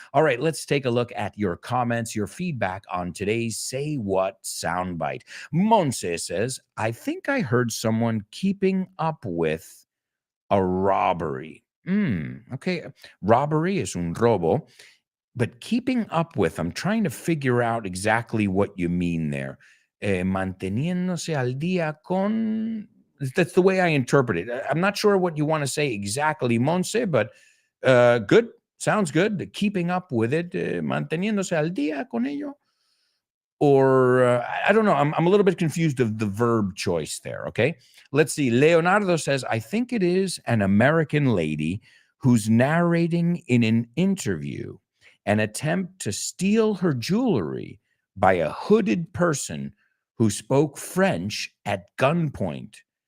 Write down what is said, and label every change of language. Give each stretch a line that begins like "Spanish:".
English: All right, let's take a look at your comments, your feedback on today's Say What soundbite. Monse says, I think I heard someone keeping up with a robbery. Okay, robbery is
Spanish: un robo,
English: but keeping up with, I'm trying to figure out exactly what you mean there.
Spanish: Manteniéndose al día con.
English: That's the way I interpret it. I'm not sure what you want to say exactly, Monse, but good. Sounds good. Keeping up with it.
Spanish: Manteniéndose al día con ello.
English: Or I don't know. I'm a little bit confused of the verb choice there. Okay. Let's see. Leonardo says, I think it is an American lady who's narrating in an interview an attempt to steal her jewelry by a hooded person who spoke French at gunpoint.